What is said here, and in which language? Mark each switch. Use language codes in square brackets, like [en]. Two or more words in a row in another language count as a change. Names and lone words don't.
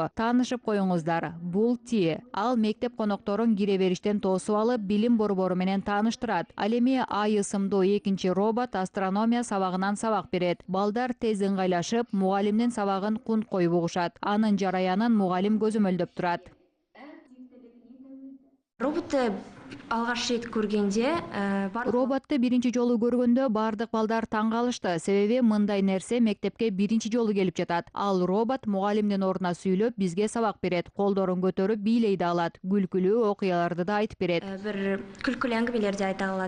[ky] Таанышып коюңуздар. Бул Ти. Ал мектеп конокторун кире бериштен тосуп алып, билим борбору менен тааныштырат. Ал эми Ай ысымдуу экинчи робот астрономия сабагынан сабак берет. Балдар тез ыңгайлашып, мугалимдин сабагын кунт коюп угушат. Анын жараянын мугалим көзөмөлдөп турат. [kk] Роботты алгаш рет көргенде [ky] роботту биринчи жолу көргөндө бардык балдар таң калышты. Себеби мындай нерсе мектепке биринчи жолу келип жатат. Ал робот мугалимдин ордуна сүйлөп, бизге сабак берет. Колдорун көтөрүп бийлей да алат. Күлкүлүү окуяларды да айтып берет. Бир күлкүлүү әңгимелерди айта алат.